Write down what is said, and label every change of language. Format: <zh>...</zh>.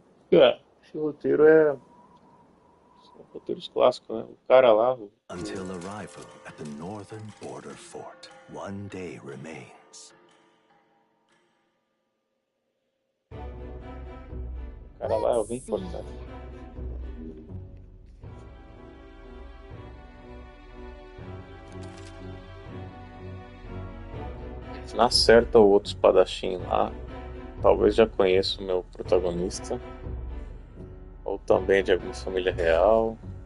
<pt>Esse roteiro são roteiros clássicos, né? O cara lá,</pt> <en>Until arrival at the northern border fort, one day remains.</en> <pt>o cara lá é alguém importante. Na certa, o outro espadachim lá, talvez já conheça o meu protagonista, ou também de alguma família real.</pt>